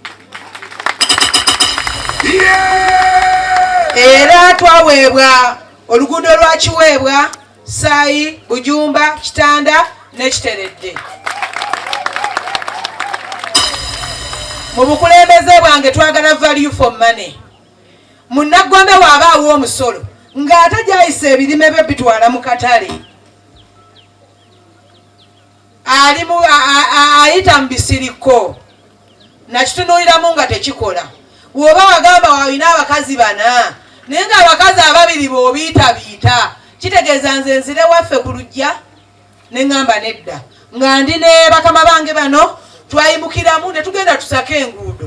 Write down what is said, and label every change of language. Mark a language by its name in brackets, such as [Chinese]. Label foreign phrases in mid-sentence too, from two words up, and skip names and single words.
[Ganda] Era twaweebwa oluguudo lwa Kiweebwa, Saayi, Bujumba, Kitanda ne Kiteredde. Mu bukulembeze bwange twagala [English] value for money. [Ganda] Munnagombe waabaawo omusolo ng'ate gyayisa ebirime bye bitwala mu katale, ayita mu bisiriko, nakitunuuliramu nga tekikola. Bw'oba wagamba walina abakazi bana naye ng'abakazi ababiri b'obiitabiita, kitegeeza nze nzire waffe ku lujja ne ŋŋamba nedda nga ndi ne bakama bange bano twayimukiramu ne tugenda tusake enguudo.